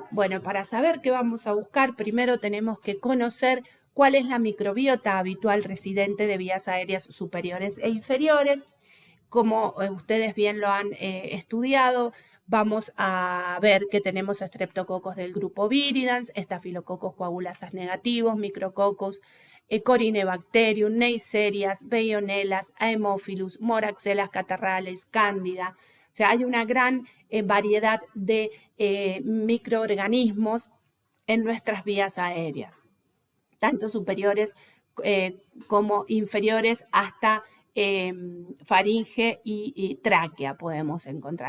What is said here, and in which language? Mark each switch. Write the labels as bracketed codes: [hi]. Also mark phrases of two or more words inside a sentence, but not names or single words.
[es] Bueno, para saber qué vamos a buscar, primero tenemos que conocer cuál es la microbiota habitual residente de vías aéreas superiores e inferiores. Como ustedes bien lo han estudiado, vamos a ver que tenemos estreptococos del grupo Viridans, estafilococos coagulasas negativos, micrococos, Corynebacterium, Neisseria, Veillonellas, Haemophilus, Moraxella catarrhalis, Cándida. O sea, hay una gran variedad de microorganismos en nuestras vías aéreas, tanto superiores como inferiores, hasta faringe y tráquea podemos encontrar.